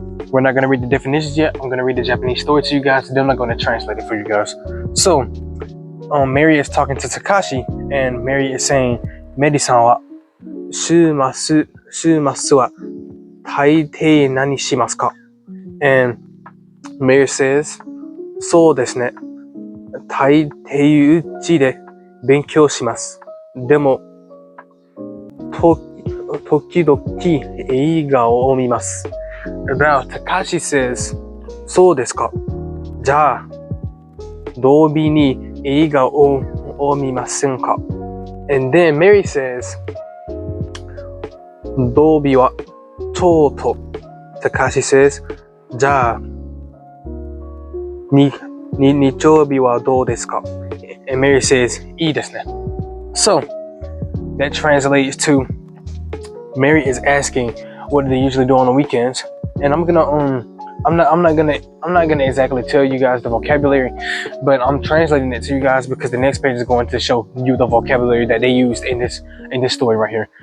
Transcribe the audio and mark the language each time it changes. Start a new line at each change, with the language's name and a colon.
English: We're not going to read the definitions yet. I'm going to read the Japanese story to you guys. Then I'm not going to translate it for you guys. So Mary is talking to Takashi and Mary is saying,
Japanese: Meri-san wa shumasu wa taitei nani shimasu ka?
English: And Mary says,
Japanese: そうですね。大抵うちで勉強します。でも、時々映画を見ます。
English: Now, Takashi says,
Japanese: そうですか。じゃあ、土曜日に映画を見ませんか?
English: And then Mary says,
Japanese: 土曜日はちょうど。
English: Takashi says,
Japanese: じゃあ、日曜日はどうですか?
English: And Mary says,
Japanese: いいですね.
English: So, that translates to Mary is asking what do they usually do on the weekends, and I'm not gonna exactly tell you guys the vocabulary, but I'm translating it to you guys because the next page is going to show you the vocabulary that they used in this story right here.